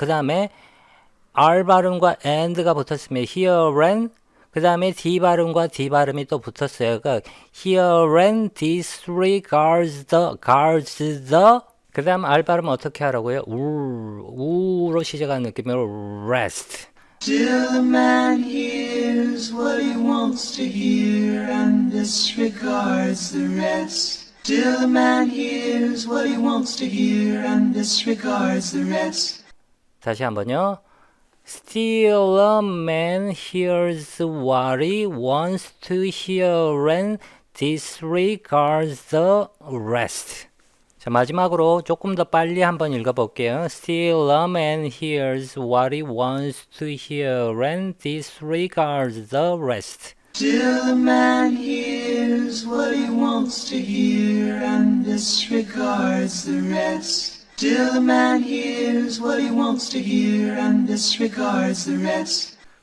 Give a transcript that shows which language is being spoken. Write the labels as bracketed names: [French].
[Korean] 그 다음에 R 발음과 and가 붙었으면 hear and, 그 다음에 D 발음과 D 발음이 또 붙었어요. 그러니까 [English] hear and disregards the, [Korean] 그 다음 R 발음 어떻게 하라고요? 우로 시작하는 느낌으로 rest. [English] Till the man hears what he wants to hear and disregards the rest. Till the man hears what he wants to hear and disregards the rest. [Korean] 다시 한번요. [English] Still a man hears what he wants to hear and disregards the rest. [Korean] 자, 마지막으로 조금 더 빨리 한번 읽어볼게요. [English] Still a man hears what he wants to hear and disregards the rest. Till the man hears what he wants to hear and disregards the rest. Till the man hears what he wants to hear and disregards the rest.